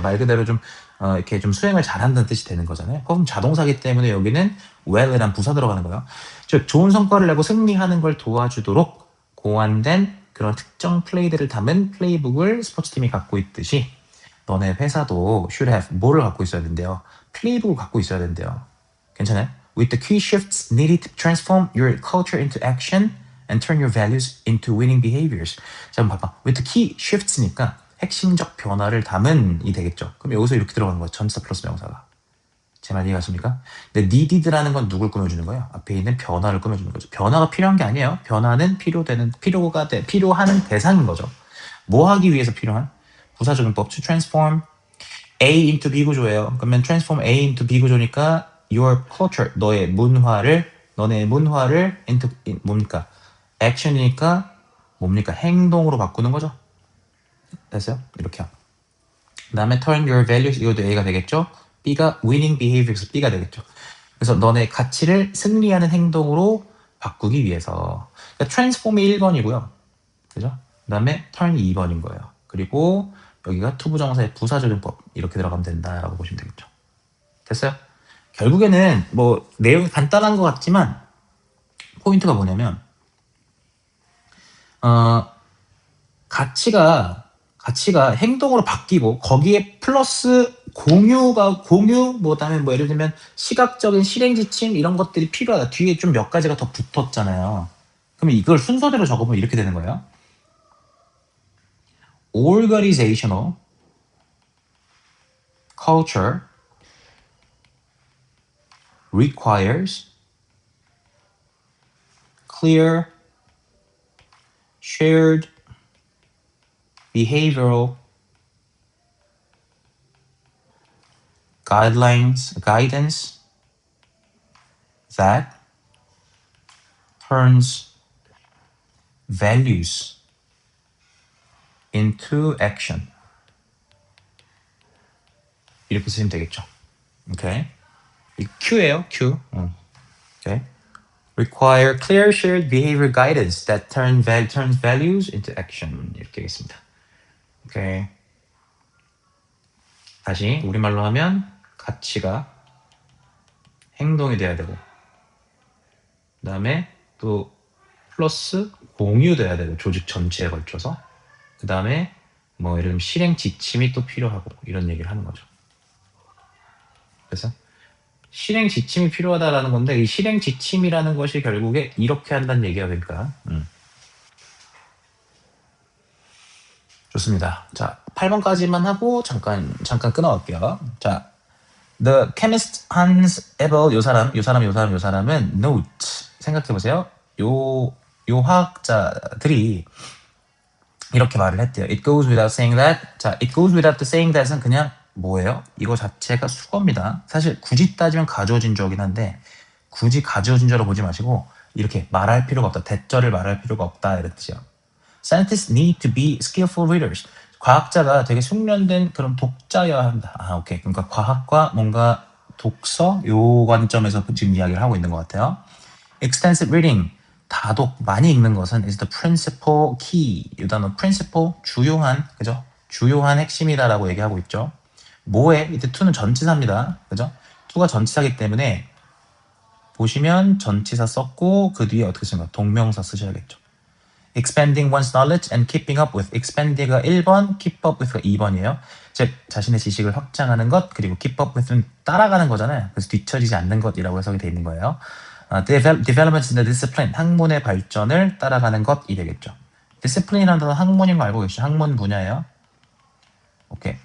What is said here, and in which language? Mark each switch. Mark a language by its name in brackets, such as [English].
[Korean] 말 그대로 좀 이렇게 좀 수행을 잘한다는 뜻이 되는 거잖아요. perform 자동사기 때문에 여기는 well이란 부사 들어가는 거예요. 즉 좋은 성과를 내고 승리하는 걸 도와주도록 고안된 그런 특정 플레이들을 담은 플레이북을 스포츠팀이 갖고 있듯이 너네 회사도 [English] should have [Korean] 뭐를 갖고 있어야 된대요. 플레이북을 갖고 있어야 된대요. 괜찮아요? [English] With the key shifts needed to transform your culture into action and turn your values into winning behaviors. [Korean] 자, 한번 봐봐. [English] With the key shifts [Korean] 니까 핵심적 변화를 담은이 되겠죠. 그럼 여기서 이렇게 들어가는 거예요. 전치사 플러스 명사가. 제 말 이해가십니까? 근데 needed라는 건 누굴 꾸며주는 거예요? 앞에 있는 변화를 꾸며주는 거죠. 변화가 필요한 게 아니에요. 변화는 필요하는 대상인 거죠. 뭐 하기 위해서 필요한? 부사적용법 [English] to transform A into B [Korean] 구조예요. [English] 그러면 transform A into B 구조니까 your culture, [Korean] 너네 문화를 [English] into 뭡니까? [Korean] action이니까 뭡니까? 행동으로 바꾸는 거죠. 됐어요? 이렇게요. 그 다음에 [English] turn your values, [Korean] 이것도 A가 되겠죠? B가 [English] winning behaviors, [Korean] B가 되겠죠. 그래서 너네 가치를 승리하는 행동으로 바꾸기 위해서. 그러니까 transform이 1번이고요. 그죠? 그 다음에 turn이 2번인 거예요. 그리고 여기가 투부정사의 부사적용법 이렇게 들어가면 된다라고 보시면 되겠죠. 됐어요? 결국에는 뭐 내용이 간단한 것 같지만 포인트가 뭐냐면 가치가 행동으로 바뀌고 거기에 플러스 공유 뭐 다음에 뭐 예를 들면 시각적인 실행 지침 이런 것들이 필요하다. 뒤에 좀 몇 가지가 더 붙었잖아요. 그러면 이걸 순서대로 적으면 이렇게 되는 거예요. [English] Organizational culture requires clear shared behavioral guidance that turns values into action. [Korean] 이렇게 쓰시면 되겠죠. 오케이. 이 Q예요, Q. 오케이. [English] require clear shared behavior guidance that turns values into action. [Korean] 이렇게 하겠습니다. 오케이. 다시 우리말로 하면 가치가 행동이 돼야 되고, 그 다음에 또 플러스 공유돼야 되고, 조직 전체에 걸쳐서. 그 다음에 뭐 예를 들면 실행 지침이 또 필요하고, 이런 얘기를 하는 거죠. 그래서 실행 지침이 필요하다라는 건데, 이 실행 지침이라는 것이 결국에 이렇게 한다는 얘기야. 그러니까 좋습니다. 자, 8번까지만 하고 잠깐 끊어갈게요. [English] 자, The chemist Hans Ebel, [Korean] 요 사람은 [English] note. [Korean] 생각해보세요. 요 화학자들이 이렇게 말을 했대요. [English] It goes without saying that. 자, it goes without saying that은 [Korean] 그냥 뭐예요? 이거 자체가 수거입니다. 사실 굳이 따지면 가져진 저긴 한데, 굳이 가져진 저로 보지 마시고 이렇게 말할 필요가 없다. 대절을 말할 필요가 없다. 이런 뜻이요. [English] Scientists need to be skillful readers. [Korean] 과학자가 되게 숙련된 그런 독자여야 한다. 아, 오케이. 그러니까 과학과 뭔가 독서 요 관점에서 지금 이야기를 하고 있는 것 같아요. [English] Extensive reading, [Korean] 다독, 많이 읽는 것은 [English] is the principal key. [Korean] 이 단어 principal, 주요한, 그죠? 주요한 핵심이다라고 얘기하고 있죠. 뭐에? 이때 to는 전치사입니다. 그죠? to가 전치사기 때문에 보시면 전치사 썼고 그 뒤에 어떻게 쓰는가? 동명사 쓰셔야겠죠. [English] expanding one's knowledge and keeping up with. [Korean] expand가 1번, [English] keep up with [Korean] 가 2번이에요. 즉 자신의 지식을 확장하는 것, 그리고 keep up with는 따라가는 거잖아요. 그래서 뒤처지지 않는 것이라고 해석이 되어 있는 거예요. [English] developments in the discipline, [Korean] 학문의 발전을 따라가는 것이 되겠죠. discipline이라는 단어 학문인 거 알고 계시죠? 학문 분야예요. 오케이.